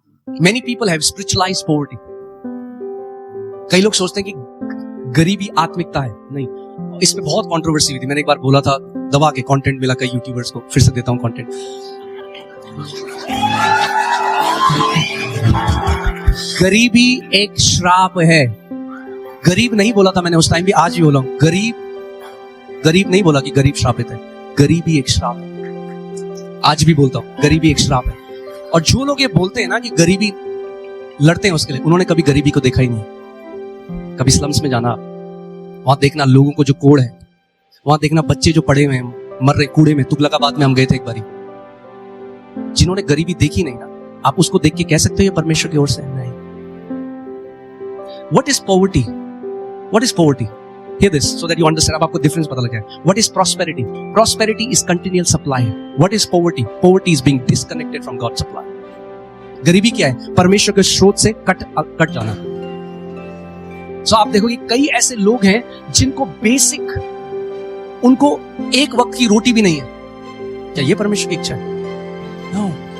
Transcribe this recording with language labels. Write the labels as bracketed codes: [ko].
[en] Many people have spiritualized poverty. [hi] कई लोग सोचते हैं कि गरीबी आत्मिकता है। नहीं, इस पे बहुत कंट्रोवर्सी हुई थी। मैंने एक बार बोला था, दबा के कंटेंट मिला कई यूट्यूबर्स को, फिर से देता हूं कंटेंट। गरीबी एक श्राप है। गरीब नहीं बोला था मैंने उस टाइम भी, आज भी बोला हूं, गरीब नहीं बोला कि गरीब श्रापित है। गरीबी एक श्राप है। आज भी बोलता हूं, गरीबी एक श्राप है। और जो लोग ये बोलते हैं ना कि गरीबी लड़ते हैं उसके लिए, उन्होंने कभी गरीबी को देखा ही नहीं। कभी स्लम्स में जाना, वहां देखना लोगों को जो कोड़ है, वहां देखना बच्चे जो पड़े हुए हैं मर रहे कूड़े में। तुगलकाबाद में हम गए थे एक बारी। जिन्होंने गरीबी देखी नहीं ना, आप उसको देख के कह सकते हो ये परमेश्वर की ओर से नहीं। [en] What is poverty? What is poverty? Hear this so that you understand. [hi] अब आपको डिफरेंस पता लग गया। [en] What is prosperity? Prosperity is continual supply. What is poverty? Poverty is being disconnected from God's supply. [hi] गरीबी क्या है? परमेश्वर के स्रोत से कट जाना। So आप देखोगे कई ऐसे लोग हैं जिनको बेसिक, उनको एक वक्त की रोटी भी नहीं है। क्या ये परमेश्वर की इच्छा है? [en] No.